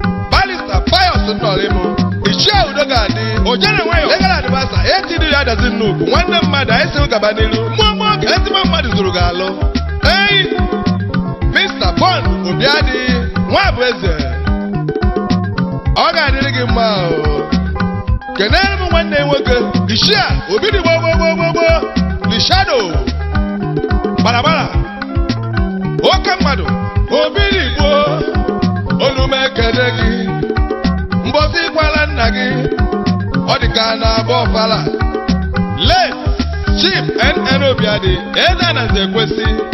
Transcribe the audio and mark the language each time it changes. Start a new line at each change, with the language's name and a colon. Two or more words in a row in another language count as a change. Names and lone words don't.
Igbo: Barrister Pius Nnọrịmụ, Ichie Udo ga-adị, Ojere Nwayọ,
English: Legal Advisor,
Igbo: A T D ya dazi nnukwu, nwanne mmadụ, anyị sị gaba n'iru. Mmụọ mmụọ ka ezigbo mmadụ zuru gị alụ. Hey, Mister Bond Obiadi, nwa bụ eze. Ọ ga-adịrị gị mma o. Kenere m nwanne nwoke, Ichie Obidigbo gbo gbo gbo gbo, The Shadow. Bara bara. Oke mmadụ, obi dị gbuo, olu m ekele gị. Mbọsị gwara nna gị, ọ dị ka a na-abụ ọfala. Late Chief N N Obiadi, eze na nze kwesị.